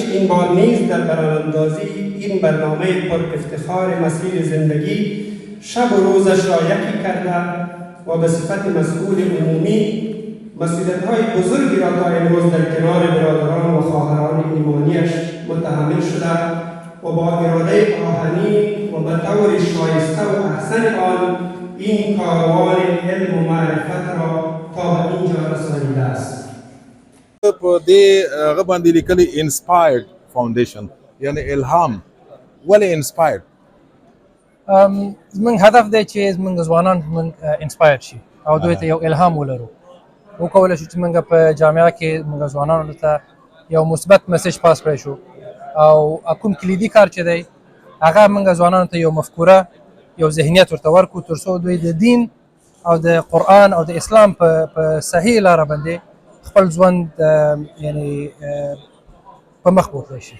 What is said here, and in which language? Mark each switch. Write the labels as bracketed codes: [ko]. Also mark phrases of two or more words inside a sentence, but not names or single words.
[fa] این بار نیز در براندازی این برنامه پر افتخار مسیر زندگی شب و روزش را یکی کرده و به صفت مسئول عمومی مسئولیت‌های بزرگی را تا امروز در کنار برادران و خواهران ایمانیش متحمل شده و با اراده آهنین و به طور شایسته و احسن آن این کاروان علم و معرفت را تا به اینجا رسانیده است. [ps] په دې هغه باندې لیکلي [en] inspired foundation [ps] یعنی الهام ولې انسپایرډ زموږ هدف دی چې زموږ ځوانان موږ انسپایر شي او دوی ته یو الهام ولرو وکولی شو چې موږ په جامعه کې موږ ځوانانو ته یو مثبت [en] message pass [ps] کړی شو او کوم کلیدي کار چې دی هغه موږ ځوانانو ته یو مفکوره یو ذهنیت ورته ورکړو تر څو دوی د دین او د قرآن او د اسلام په صحیح لاره باندې خپل ژوند یعنی په مخ بوتلی شي.